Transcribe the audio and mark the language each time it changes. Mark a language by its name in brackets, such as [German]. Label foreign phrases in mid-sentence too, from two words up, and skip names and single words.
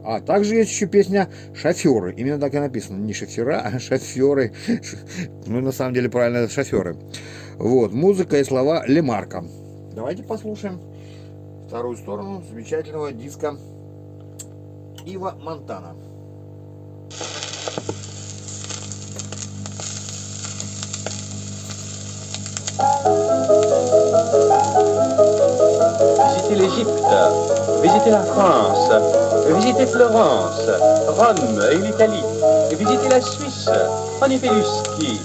[Russian] А также есть еще песня «Шоферы». Именно так и написано. Не шофера, а шоферы. Ну, на самом деле, правильно, это шоферы. Вот, музыка и слова Лемарка. Давайте послушаем вторую сторону замечательного диска Ива Монтана. [French] Visitez l'Égypte, visitez la France, visitez Florence, Rome et l'Italie, visitez la Suisse, on y fait du ski.